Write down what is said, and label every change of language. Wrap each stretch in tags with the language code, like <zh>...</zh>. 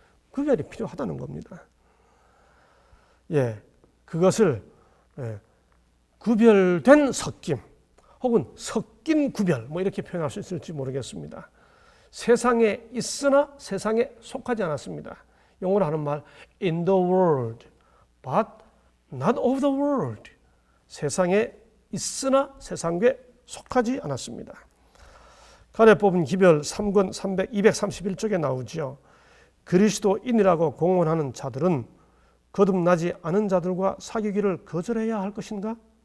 <ko>구별이 필요하다는 겁니다. 예, 그것을 구별된 섞임 혹은 섞인 구별 뭐 이렇게 표현할 수 있을지 모르겠습니다. 세상에 있으나 세상에 속하지 않았습니다. 영어로 하는 말</ko> <en>in the world but not of the world.</en> <ko>세상에 있으나 세상에 속하지 않았습니다. 간에 뽑은 기별 3권 231쪽에 나오죠. 그리스도인이라고 공언하는 자들은 거듭나지 않은 자들과 사귀기를 거절해야 할 것인가?</ko>